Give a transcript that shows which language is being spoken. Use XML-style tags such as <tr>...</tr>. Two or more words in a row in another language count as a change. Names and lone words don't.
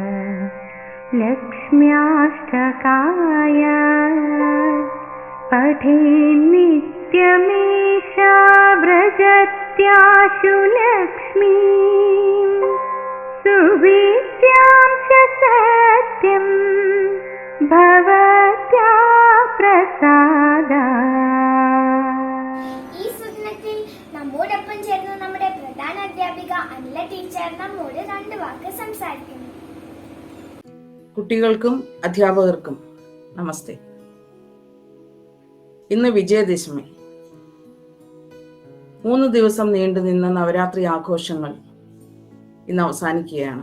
<sa>लक्ष्म्याष्टकाय पठे नित्यमेषा व्रजत्याशु लक्ष्मीं सुविद्यां च सत्यं भवत्या प्रसादात्.</sa> <ml>ഈ സുദിനത്തിൽ നമ്മോടൊപ്പം ചേർന്ന് നമ്മുടെ പ്രധാന അധ്യാപിക അനില ടീച്ചർ നമ്മോട് 2 വാക്ക് സംസാരിക്കുന്നു. കുട്ടികൾക്കും അധ്യാപകർക്കും നമസ്തേ. ഇന്ന് വിജയദശമി. 3 ദിവസം നീണ്ടുനിന്ന നവരാത്രി ആഘോഷങ്ങൾ ഇന്ന് അവസാനിക്കുകയാണ്.</ml>